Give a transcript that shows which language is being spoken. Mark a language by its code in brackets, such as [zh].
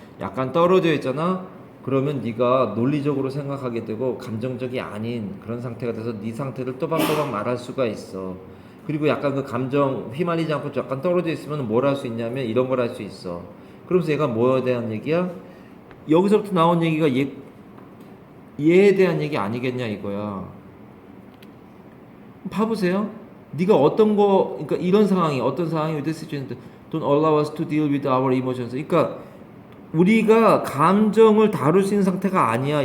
[ko] 약간 떨어져 있잖아. 그러면 네가 논리적으로 생각하게 되고 감정적이 아닌 그런 상태가 돼서 네 상태를 또박또박 말할 수가 있어. 그리고 약간 그 감정 휘말리지 않고 약간 떨어져 있으면 뭘 할 수 있냐면 이런 걸 할 수 있어. 그러면서 얘가 뭐에 대한 얘기야? 여기서부터 나온 얘기가 얘에 대한 얘기 아니겠냐 이거야. 봐보세요. 네가 어떤 거, 그러니까 이런 상황이 어떤 상황이 [en] with this situation don't allow us to deal with our emotions. [ko] 그러니까 우리가 감정을 다룰 수 있는 상태가 아니야.